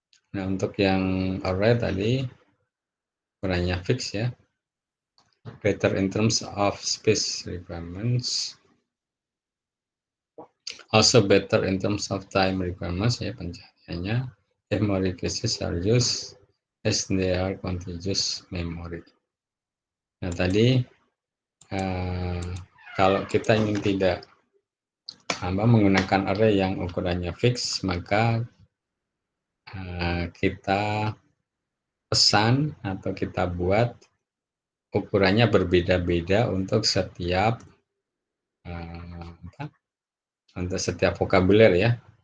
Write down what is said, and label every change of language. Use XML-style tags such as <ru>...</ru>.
<id>Nah, untuk yang array tadi, ukurannya fix ya.</id> <en>Better in terms of space requirements. Also better in terms of time requirements ya,</en> <id>pencariannya.</id> <en>Memory caches are used as they are contiguous memory.</en> <id>Nah, tadi kalau kita ingin tidak menggunakan array yang ukurannya fix, maka kita pesan atau kita buat ukurannya berbeda-beda untuk setiap untuk setiap vokabuler ya.</id>